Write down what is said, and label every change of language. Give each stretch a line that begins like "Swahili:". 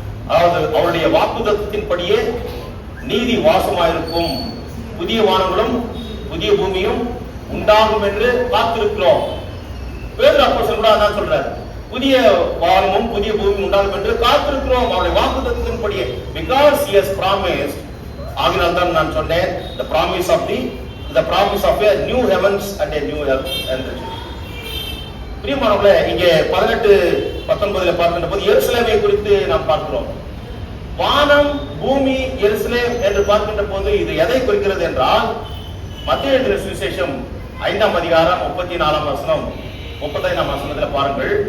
Tamil: அதாவது அவருடைய வாக்குத்தத்தத்தின்படியே நீதி வாசமாயிருக்கும், புதிய வானங்களும் புதிய பூமியும் உண்டாகும் என்று காத்திருக்கிறோம். பேதுரு அப்போஸ்தலன் கூட அதான் சொல்றார், புதிய வானமும் புதிய பூமியும் உண்டாகும் என்று காத்திருக்கிறோம் அவருடைய வாக்குத்தத்தத்தின்படியே.
English: because he has promised.
Tamil: ஆகினால் தான் நான் சொன்னேன்,
English: the promise of a new heavens and a new earth என்று.
Tamil: பிரியமானவர்களே, இங்கே 18-19 பார்க்கின்ற போது எருசலேமை குறித்து நாம் பார்க்கிறோம். வானம் பூமி எருசலேம் என்று பார்க்கின்ற போது இது எதை குறிக்கிறது என்றால், மத்தேயு எழுதின சுவிசேஷம் 5ஆம் அதிகாரம் 34ஆம் வசனம் 35ஆம் வசனத்தில் பாருங்கள்.